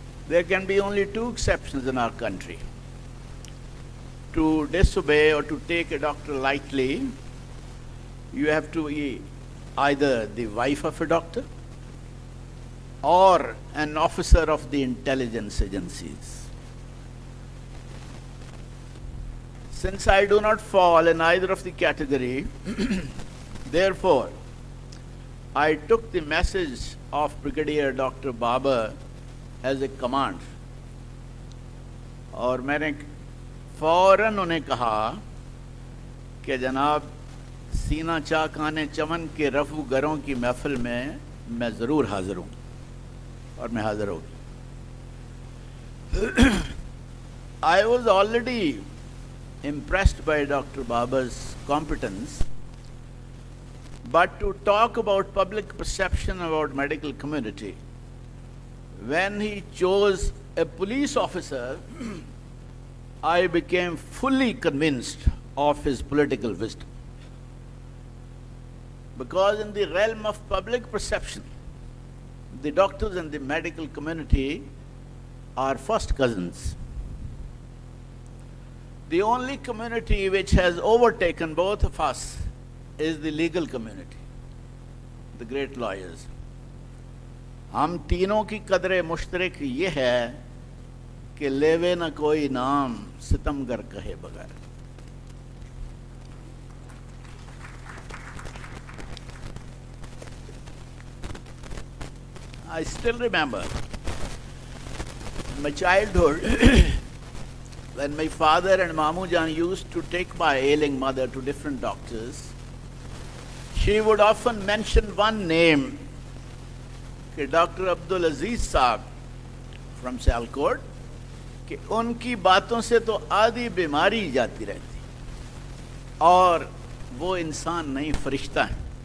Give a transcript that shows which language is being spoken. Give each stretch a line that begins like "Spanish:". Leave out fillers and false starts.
English: There can be only two exceptions in our country. To disobey or to take a doctor lightly, you have to be either the wife of a doctor or an officer of the intelligence agencies. Since I do not fall in either of the category, therefore, I took the message of Brigadier Dr. Babar as a command.
Urdu: اور میں نے فوراً انہیں کہا کہ جناب سینہ چاکانے چمن کے رفو گروں کی محفل میں ضرور حاضر ہوں اور میں حاضر ہوگی.
English: I was already impressed by Dr. Babar's competence, but to talk about public perception about medical community, when he chose a police officer, I became fully convinced of his political wisdom. Because in the realm of public perception, the doctors and the medical community are first cousins. The only community which has overtaken both of us is the legal community, the great lawyers.
Urdu: ہم تینوں کی قدر مشترک یہ ہے کہ لیوے نہ کوئی نام ستمگر کہے بغیر.
English: I still remember my childhood when my father and Mamu Jan used to take my ailing mother to different doctors. She would often mention one name,
Urdu: کہ ڈاکٹر عبدالعزیز صاحب فرام سیالکوٹ, کہ ان کی باتوں سے تو آدھی بیماری جاتی رہتی اور وہ انسان نہیں فرشتہ ہیں.